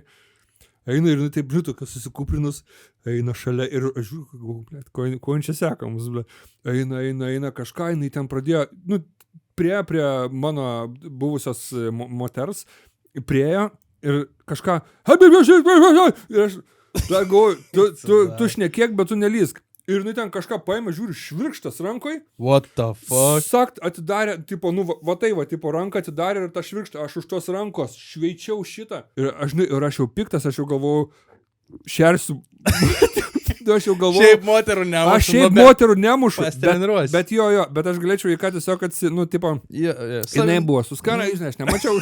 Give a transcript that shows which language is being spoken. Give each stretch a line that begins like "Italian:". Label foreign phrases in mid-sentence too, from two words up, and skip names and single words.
Lithuanian: Eina ir taip, žiūrėtų, kas susikūprinus, eina šalia ir aš žiūrėjau, ko čia seka mums, eina kažką, jinai ten pradėjo, prie mano buvusios moters, priejo ir kažką, ir aš galvoju, tu šnekėk, bet tu nelysk. ir jinai ten kažką paėmė, žiūri, švirkštas rankoj.
English: What the fuck?
Lithuanian: Sakt, atidarė, tipo, nu, va tai, va, tipo, ranką atidarė ir tą švirkštą, aš už tos rankos šveičiau šitą. Ir aš jau piktas, aš jau galvojau, šersiu. Aš jau galvoju. Šiaip moterų nemušu. Aš šiaip moterų nemušu. Bet aš galėčiau į ką tiesiog nu, tipo, jinai buvo suskara, žinai, aš nemačiau.